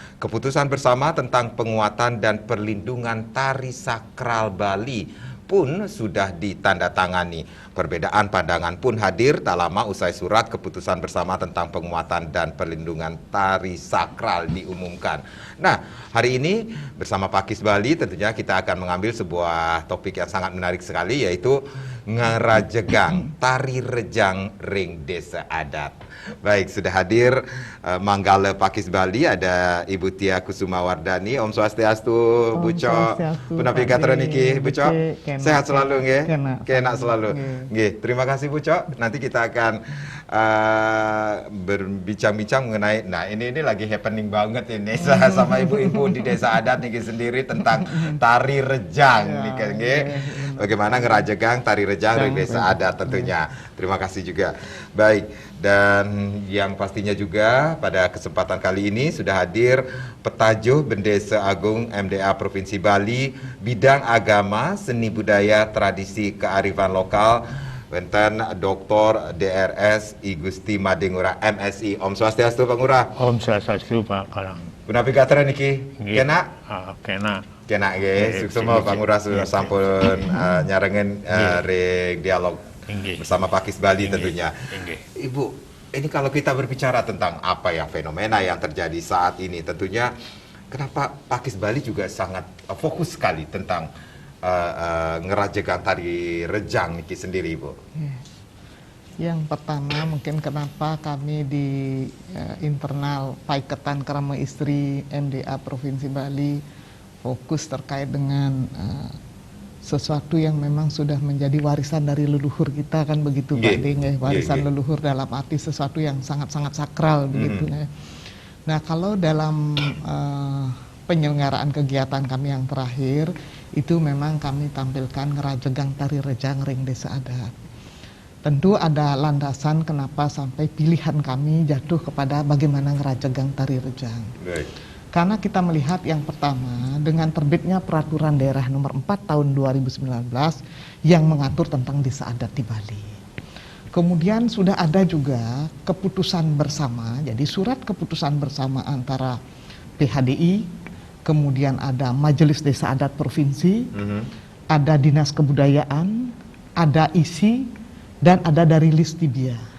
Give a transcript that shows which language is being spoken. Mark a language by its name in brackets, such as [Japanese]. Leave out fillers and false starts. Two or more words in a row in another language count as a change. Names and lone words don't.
[Indonesian] Keputusan bersama tentang penguatan dan perlindungan tari sakral Bali pun sudah ditandatangani. Perbedaan pandangan pun hadir tak lama usai surat keputusan bersama tentang penguatan dan perlindungan tari sakral diumumkan. Nah, hari ini bersama Pakis Bali tentunya kita akan mengambil sebuah topik yang sangat menarik sekali, yaitu [Balinese] ngerajegang tari rejang ring desa adat. [Indonesian] Baik, sudah hadir Manggala Pakis Bali, ada Ibu Tia Kusuma Wardani. [Balinese] Om Swastiastu, Bu Cok. Punapi Gatra niki, Bu Cok. [Indonesian] Sehat selalu nggih. Kenak selalu. Nggih, terima kasih Bu Cok. Nanti kita akan berbincang-bincang mengenai, nah ini lagi happening banget ini sama ibu-ibu di desa adat niki sendiri tentang tari rejang niki nggih. Bagaimana [Balinese] ngerajegang tari rejang ring desa adat [Indonesian] tentunya. Terima kasih juga. Baik, dan yang pastinya juga pada kesempatan kali ini sudah hadir Petajuh Bendesa Agung MDA Provinsi Bali bidang agama, seni budaya, tradisi kearifan lokal, Wenten Dr. DRS I Gusti Madengura MSI. [Balinese] Om Swastiastu [Indonesian] Pak Ngurah. [Balinese] Om Swastiastu Pak Karang. Punapi Gatra niki. Kena? Kena. [Indonesian] Kena nggih. Sukses Pak Ngurah sudah [Balinese] sampun nyarengen [Indonesian] dialog bersama Pakis Bali tentunya. Ibu, ini kalau kita berbicara tentang apa ya fenomena yang terjadi saat ini, tentunya kenapa Pakis Bali juga sangat fokus sekali tentang ngerajegang tari rejang niki sendiri, Ibu. Yang pertama mungkin kenapa kami di internal Paiketan Kerama Istri MDA Provinsi Bali fokus terkait dengan sesuatu yang memang sudah menjadi warisan dari leluhur kita, kan begitu Pak Ding, warisan leluhur dalam arti sesuatu yang sangat-sangat sakral begitu. Nah, kalau dalam penyelenggaraan kegiatan kami yang terakhir itu memang kami tampilkan [Balinese] ngerajegang tari rejang ring desa adat. [Indonesian] Tentu ada landasan kenapa sampai pilihan kami jatuh kepada bagaimana ngerajegang tari rejang. Karena kita melihat yang pertama dengan terbitnya peraturan daerah nomor 4 tahun 2019 yang mengatur tentang desa adat di Bali. Kemudian sudah ada juga keputusan bersama, jadi surat keputusan bersama antara PHDI, kemudian ada Majelis Desa Adat Provinsi, ada Dinas Kebudayaan, ada ISI, dan ada dari Listibia.